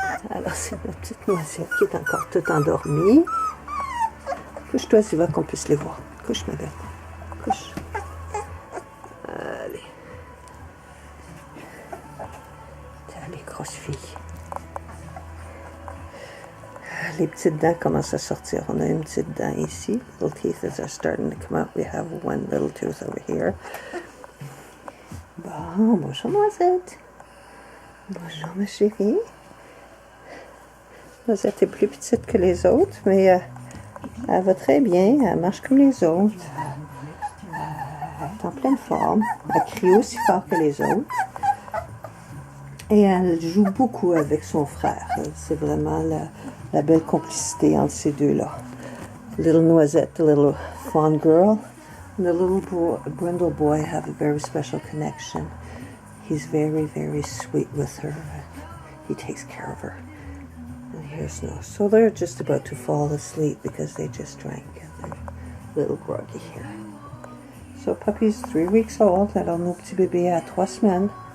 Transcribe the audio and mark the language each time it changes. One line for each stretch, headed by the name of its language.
French: Alors, c'est notre petite Noisette qui est encore toute endormie. Couche-toi, Ziva, qu'on puisse les voir. Couche, ma belle. Couche. Allez. Allez, grosse fille. Les petites dents commencent à sortir. On a une petite dent ici.
English: Little teeth are starting to come out. We have one little tooth over here.
French: Bon, bonjour Noisette. Bonjour ma chérie. Noisette est plus petite que les autres, mais elle va très bien. Elle marche comme les autres. Elle est en pleine forme. Elle crie aussi fort que les autres. Et elle joue beaucoup avec son frère. C'est vraiment la belle complicité entre ces deux-là.
English: Little Noisette, the little fawn girl, and the little brindle boy have a very special connection. He's very, very sweet with her. He takes care of her. And here's Nose. So they're just about to fall asleep because they just drank. They're a little groggy here. So puppy's 3 weeks old.
French: Alors nos petits bébés à 3 semaines.